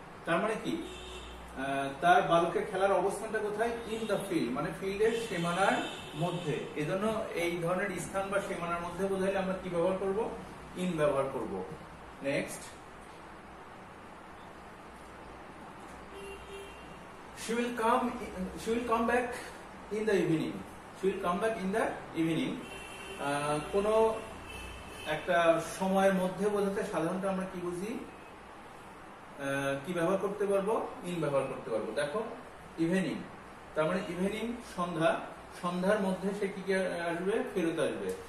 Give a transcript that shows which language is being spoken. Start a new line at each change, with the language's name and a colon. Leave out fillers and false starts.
Bangla: তার মানে কি, তার বালকের খেলার অবস্থানটা কোথায়?
English: in the field,
Bangla: মানে ফিল্ডের সীমানার মধ্যে। এজন্য এই ধরনের স্থান বা সীমানার মধ্যে বোঝাইলে আমরা কি ব্যবহার করব? ইন ব্যবহার করব।
English: Next, she will come back in the evening. She will come back in the evening.
Bangla: কোনো একটা সময়ের মধ্যে বোঝাতে সাধারণত আমরা কি বুঝি? কি ব্যবহার করতে পারবো? ইন ব্যবহার করতে পারবো। দেখো, ইভিনিং, তার মানে ইভিনিং সন্ধ্যা, সন্ধ্যার মধ্যে সে কি আসবে? ফেরত আসবে।